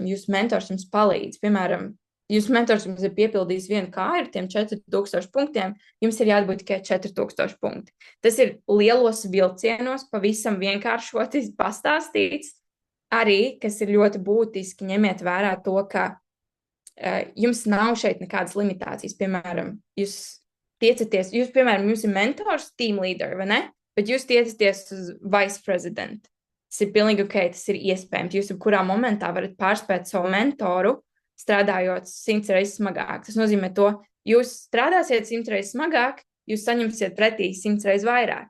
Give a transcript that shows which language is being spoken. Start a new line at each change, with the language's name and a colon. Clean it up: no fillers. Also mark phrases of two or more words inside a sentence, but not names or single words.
Latvian: Jūsu mentors jums palīdz. Piemēram, jūsu mentors jums ir piepildījis vienu kāju ar tiem 4000 punktiem, jums ir jādabūt tikai 4000 punkti. Tas ir lielos vilcienos, pavisam vienkāršoti pastāstīts. Arī, kas ir ļoti būtiski, ņemiet vērā to, ka jums nav šeit nekādas limitācijas. Piemēram, piemēram, jums ir mentors,
English: team leader,
Latvian: vai ne? Bet jūs tiecaties uz
English: vice president.
Latvian: Tas ir pilnīgi ok, tas ir iespējams. Jūs jebkurā momentā varat pārspēt savu mentoru, strādājot 100 reizes smagāk. Tas nozīmē to, jūs strādāsiet 100 reizes smagāk, jūs saņemsiet pretī 100 reizes vairāk.